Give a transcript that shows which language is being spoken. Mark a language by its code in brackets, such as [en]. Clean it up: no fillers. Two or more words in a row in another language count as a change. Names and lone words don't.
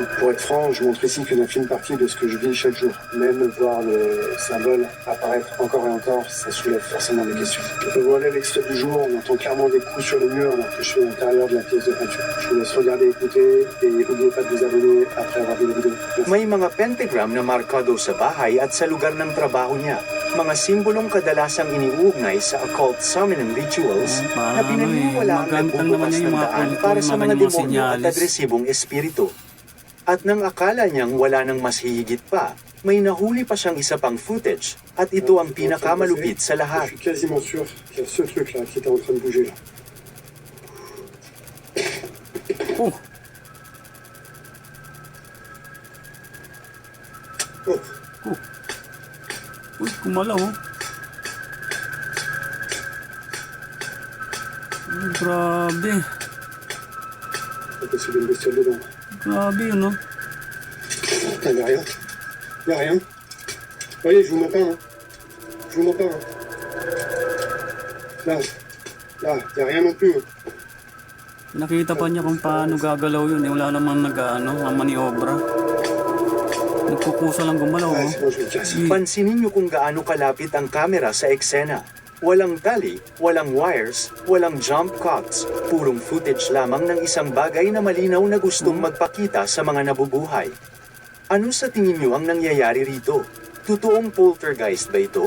[fr] Pour être franc, je montre ici qu'une infime partie de ce que je vis chaque jour. Même voir le symbole apparaître encore et encore, ça soulève forcément des questions. Voilà l'extrait du jour, on entend clairement des coups sur le mur alors que je suis à l'intérieur de la pièce de peinture. Je vous laisse regarder, écouter et n'oubliez pas de vous abonner après avoir vu la vidéo. Merci. [tl] May mga pentagram na markado sa bahay at sa lugar ng trabaho niya. Mga simbolong kadalasang iniuugnay sa [en] occult summoning rituals [tl] na pinaniniwala ang magandang naman nagbubukas yung ng mga daan kulto, para yung sa mga mga ganyan mga demonyo at senyales. agresibong espiritu. At nang akala niyang wala nang mas hihigit pa, may nahuli pa siyang isa pang footage at ito ang pinakamalupit sa [fr] Je [tl] lahat. [fr] suis quasiment sûr qu'il y a ce truc-là qui était en train de bouger là. Oh, Oh, [tl] uy, kumalaw oh. Ay, grabe. [fr] pas possible, il y a une bestiole dedans. [tl] Grabe yun oh. [fr] Il n'y a rien. Il n'y a rien. Vous voyez, je vous mens pas. Hein. Je vous mens pas. Hein. Là, il n'y a rien non plus. Hein. [tl] Nakita pa niya kung paano gagalaw yun. Eh, wala namang nag-ano, maniobra. Nagkukusa lang gumalaw. [fr] Ouais, Oh. sinon je le casse. [tl] Pansinin niyo kung gaano kalapit ang kamera sa eksena. Walang tali, walang wires, walang [en] jump cuts. [tl] Purong footage lamang ng isang bagay na malinaw na gustong magpakita sa mga nabubuhay. Ano sa tingin niyo ang nangyayari rito? Totoong poltergeist ba ito?